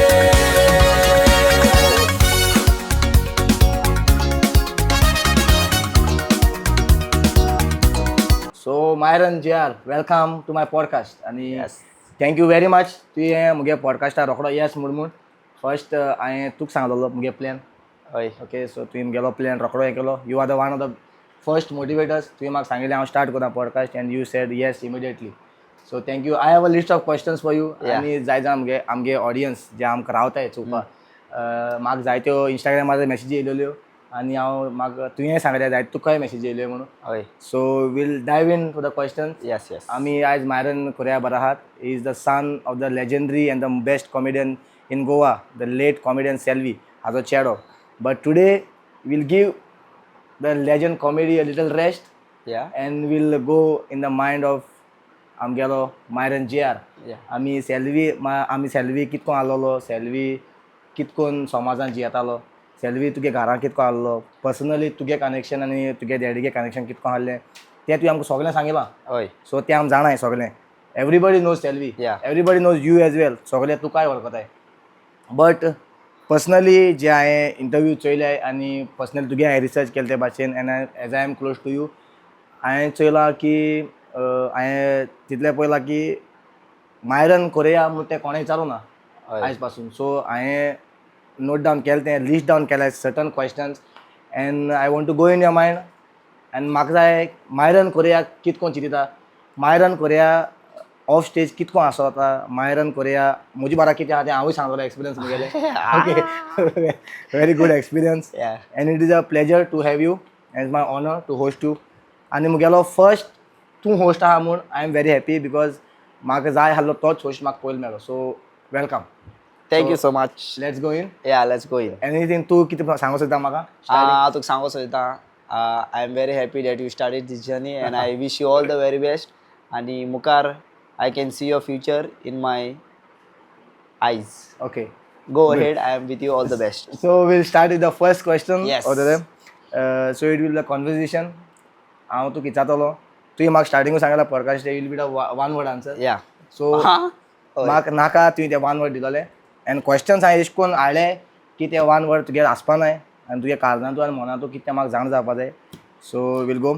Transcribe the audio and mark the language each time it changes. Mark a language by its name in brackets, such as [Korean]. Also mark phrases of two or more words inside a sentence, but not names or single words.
[English] so Myron JR, welcome to my podcast आनी Yes. thank you very much [Konkani] तुवें मुगे पॉडकास्टार रोखडो येस म्हणून. फर्स्ट हांवें तुका सांगलोलो मुगे प्लॅन. हय [English] okay, so [Konkani] तुवें मुगेलो प्लॅन रोखडो हें केलो. [English] you are the one of the first motivators. तुवें म्हाका सांगिल्लें हांव स्टार्ट करता podcast and you said yes immediately. so thank you. I have a list of questions for you. Yeah. [Konkani] आनी जाय जाण आमगे ऑडियन्स जे आमकां रावताय चोवपाक, म्हाका जायत्यो इंस्टाग्रामार मॅसेजी येयलेल्यो आनी म्हाका तुवें सांगलें जाय तुकाय मॅसेजी येयल्यो म्हणून. हय [English] so we'll dive into the questions. yes yes [Konkani] आमी आयज मायरन कोरया बर आहात. [English] he is the son of the legendary and the best comedian in Goa, the late comedian Selvi, [Konkani] हाजो चेडो. [English] but today we'll give the legend comedy a little rest या and we'll go in the mind of आमगेलो मायरन JR. या [Konkani] आमी सेल्वी कितको आहलोलो, सेल्वी कितकोन समाजान जियेतालो, सेल्वी तुगे घरान कितको आहलो, पर्सनली तुगे कनेक्शन आनी तुगे डॅडीगे कनेक्शन कितको आहलें तें तुवें आमकां सगळें सांगिलां. हय सो तें आमी जाणाय सगळें. [English] everybody knows Selvi, Yeah. everybody knows you as well. [Konkani] सगळें तुकाय वळखताय. [English] but personally [Konkani] जे हांवें इंटरव्यू चोयले आनी पर्सनली तुगे हांवें रिसर्च केले ते भाशेन [English] and as I am close to you, [Konkani] हांवें चोयलां की हांवें तितलें पळयलां की मायरन कोरया म्हूण तें कोणें विचारूं ना हय आयज पासून. [English] सो हांवें note down [Konkani] केलें तें, [English] list down केलें certain questions and I want to go in your mind. [Konkani] आनी म्हाका जाय मायरन कोरया कितकोन चिंतिता, मायरन कोरया [English] off stage [Konkani] कितकोन आसोता, मायरन कोरया म्हजे बारा कितें आहा तें हांवूय सांगलोलो एक्सपिरियन्स म्हगेलें. [English] okay, very good experience या and it is a pleasure to have you as my honor to host you. [Konkani] आनी मुगेलो फर्स्ट तूं होस्ट आहा म्हूण [English] I am very happy because [Konkani] म्हाका जाय आसलो तोच होस्ट म्हाका पयलो मेळ्ळो. [English] so welcome. thank you so much. let's go in. ya let's go in. [Konkani] एनीथींग तूं कितें सांगूंक सोदता म्हाका? हांव तुका सांगूंक सोदता [English] I am very happy that you started this journey and I wish you all the very best. [Konkani] आनी मुखार [English] I can see your future in my eyes. ओके, go ahead. I am with you all the best. so we'll start with the first question. Yes. of them. So it will be a conversation. [Konkani] हांव तुका विचारतलो. तुवें म्हाका स्टार्टिंगूच सांगला [English] podcast will be one word answer. या [Konkani] सो म्हाका नाका तुवें तें [English] one word [Konkani] दिलोलें [English] and questions [Konkani] हांवें अशें करून हाडले की तें [English] one word [Konkani] तुगे आसपा नाय आनी तुगे कारणांतू आनी मनांतू कितें तें म्हाका जाण जावपा जाय. [English] so we'll go.